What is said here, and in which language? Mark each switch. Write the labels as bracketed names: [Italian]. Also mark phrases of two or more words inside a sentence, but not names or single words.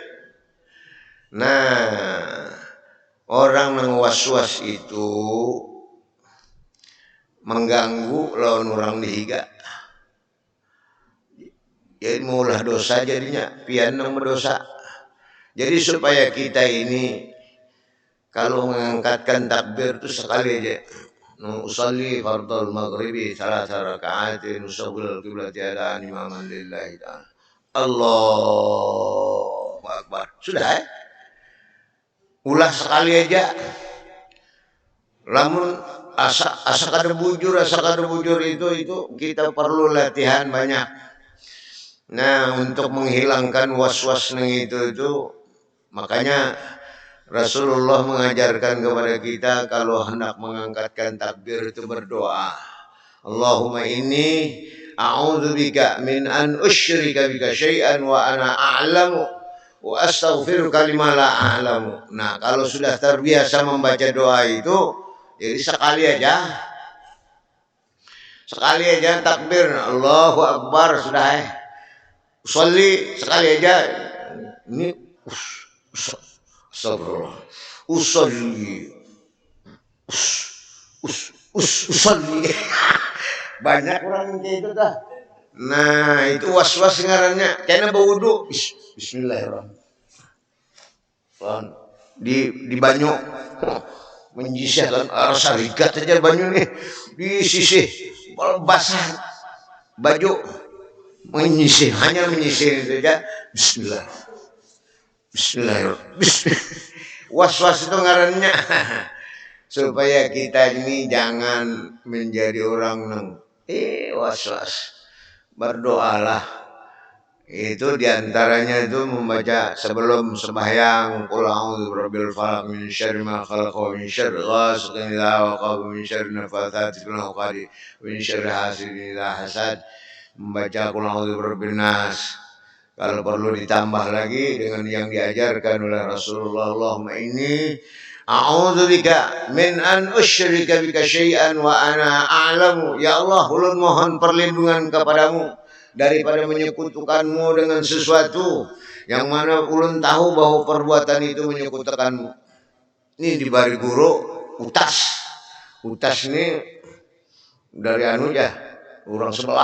[Banjar] Nah, orang yang was-was itu mengganggu lawan orang dihiga. Jadi maulah dosa jadinya, pian nang berdosa. Jadi supaya kita ini kalau mengangkatkan takbir itu sekali aja. [Arabic] أصلي فرض المغرب ثلاث ركعات مستقبل القبلة أداء إماما لله تعالى. الله أكبر. [Banjar] Sudah ulah sekali aja. Lamun asa kada bujur itu kita perlu latihan banyak. Nah, untuk menghilangkan was-was itu makanya Rasulullah mengajarkan kepada kita kalau hendak mengangkatkan takbir itu berdoa. [Arabic] اللهم إني أعوذ بك من أن أشرك بك شيئا وأنا أعلم وأستغفرك لما لا أعلم. [Banjar] Nah, kalau sudah terbiasa membaca doa itu, jadi sekali aja takbir [Arabic] الله أكبر [Banjar] sudah usolli sekali aja ini astagfirullah usolli usolli banyak orang kayak itu dah. Nah, itu was-was ngarannya kayaknya berwudu bismillahirrahmanirrahim di banyu menjisihkan rasa rigat aja banyu nih di sisi basah baju menyisih hanya menyisih itu aja Bismillahirrahmanirrahim. Was-was itu ngarannya supaya kita ini jangan menjadi orang yang was-was. Berdoalah. Itu diantaranya itu membaca sebelum sembahyang [Arabic] قل أعوذ برب الفلق من شر ما خلق ومن شر غاسق إذا وقب ومن شر النفاثات في العقد ومن شر حاسد إذا حسد. Membaca قل أعوذ برب الناس. [Banjar] Kalau perlu ditambah lagi dengan yang diajarkan oleh Rasulullah, [Arabic] اللهم إني أعوذ بك من أن أشرك بك شيئا وأنا أعلم. يا الله, [Banjar] ulun mohon perlindungan kepadamu daripada menyekutukanmu dengan sesuatu yang mana ulun tahu bahwa perbuatan itu menyekutukanmu. Ini dibari guru utas ini dari anu ya orang sebelah.